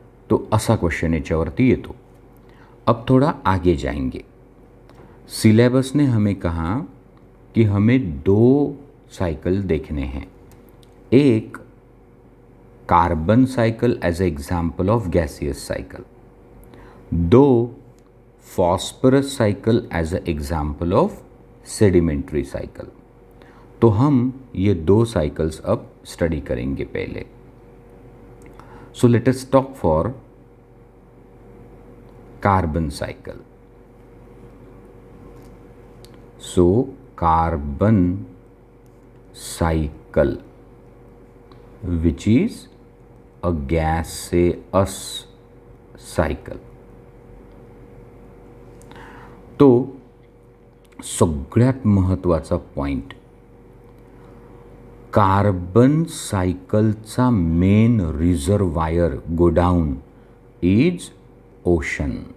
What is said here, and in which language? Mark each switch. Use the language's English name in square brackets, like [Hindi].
[Marathi] तो असा क्वेश्चन याच्यावरती येतो. [Hindi] अब थोड़ा आगे जाएंगे. सिलेबस ने हमें कहा कि हमें दो साइकिल देखने हैं. [English] एक carbon cycle as a example of gaseous cycle, दो phosphorus cycle as a example of sedimentary cycle. [Hindi] तो हम ये दो साइकिल्स अब स्टडी करेंगे पहले. [English] So let us talk for carbon cycle. So carbon cycle which is a gaseous cycle. [Marathi] तो सगळ्यात महत्त्वाचा point, carbon सायकलचा [English] Main reservoir godown is ocean.